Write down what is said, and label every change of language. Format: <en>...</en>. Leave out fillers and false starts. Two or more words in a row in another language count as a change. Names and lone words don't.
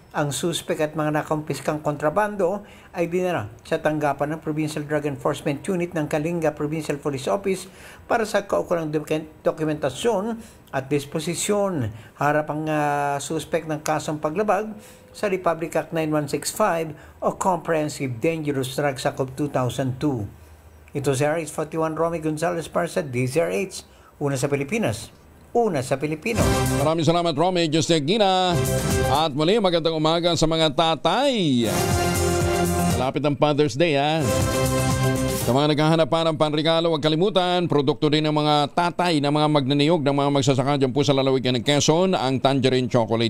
<tl>Ang suspek at mga nakumpiskang kontrabando ay dinala sa tanggapan ng Provincial Drug Enforcement Unit ng Kalinga Provincial Police Office para sa kaukulang dokumentasyon at disposisyon. Harap ang suspek ng kasong paglabag sa Republic Act 9165 o Comprehensive Dangerous Drugs Act of 2002. Ito si RH41 Romy Gonzalez para sa DZRH, una sa Pilipinas. Una sa Pilipino. Maraming salamat, Romy Justegina. At muli, magandang umaga sa mga tatay. Malapit ang Father's Day, ha? Sa mga naghahanap pa ng panregalo, huwag kalimutan, produkto din ng mga tatay na mga magnaniyog ng mga magsasaka dyan po sa lalawigan ng Quezon, ang Tangerine Chocolate.</tl>